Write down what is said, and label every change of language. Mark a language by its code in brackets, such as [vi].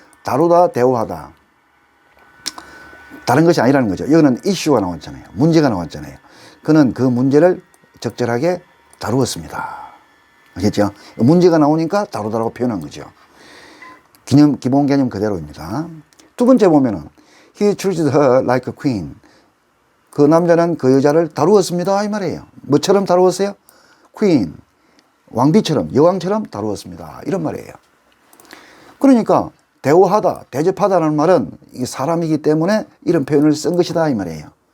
[ko] 다루다, 대우하다. 다른 것이 아니라는 거죠. 여기는 이슈가 나왔잖아요. 문제가 나왔잖아요. 그는 그 문제를 적절하게 다루었습니다. 알겠죠? 문제가 나오니까 다루다라고 표현한 거죠. 기본 개념 그대로입니다. 두 번째 보면은 [en] He treated her like a queen. [ko] 그 남자는 그 여자를 다루었습니다, 이 말이에요. 뭐처럼 다루었어요? queen, 왕비처럼, 여왕처럼 다루었습니다, 이런 말이에요. 그러니까 대우하다, 대접하다라는 말은 이 사람이기 때문에 이런 표현을 쓴 것이다, 이 말이에요.